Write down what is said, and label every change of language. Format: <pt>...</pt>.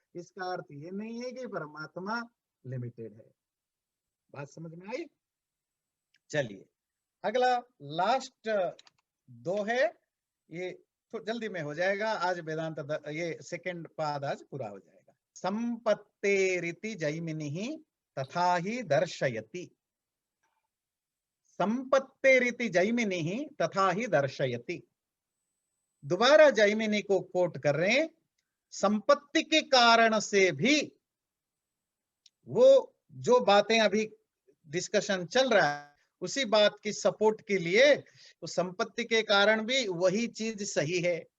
<hi>इसका अर्थ ये नहीं है कि परमात्मा लिमिटेड है। बात समझ में आई? चलिए अगला लास्ट 2 है, ये तो जल्दी में हो जाएगा आज। वेदांत ये सेकंड पाद आज पूरा हो जाएगा।</hi> <sa>संपत्तेरिति जैमिनिः तथा ही दर्शयति। संपत्तेरिति जैमिनिः तथा ही दर्शयति।</sa> <hi>दोबारा जैमिनी को कोट कर रहे हैं। संपत्ति के कारण से भी, वो जो बातें अभी डिस्कशन चल रहा है उसी बात की सपोर्ट के लिए, तो संपत्ति के कारण भी वही चीज सही है।</hi>